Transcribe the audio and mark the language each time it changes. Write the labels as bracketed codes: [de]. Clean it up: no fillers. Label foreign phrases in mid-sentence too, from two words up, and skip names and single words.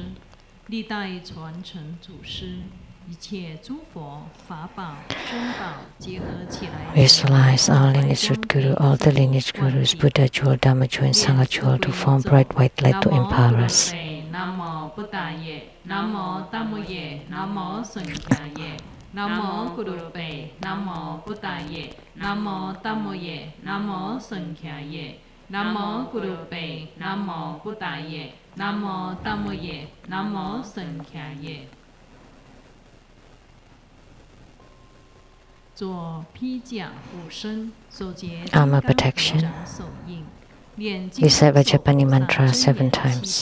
[en] Visualize our lineage root guru, all the lineage gurus, Buddha jewel, Dhamma jewel, and Sangha jewel to form bright white light to empower us. [sa] Namo Buddhaye, Namo Dhammaye, Namo Sanghaye, Namo Kurukulla, Namo Buddhaye, Namo Dhammaye, Namo Sanghaye, Namo Kurukulla, Namo Buddhaye, Namo Dhammaye, Namo Sanghaye. [en] Armor protection. Recite Vajrapani mantra 7 times.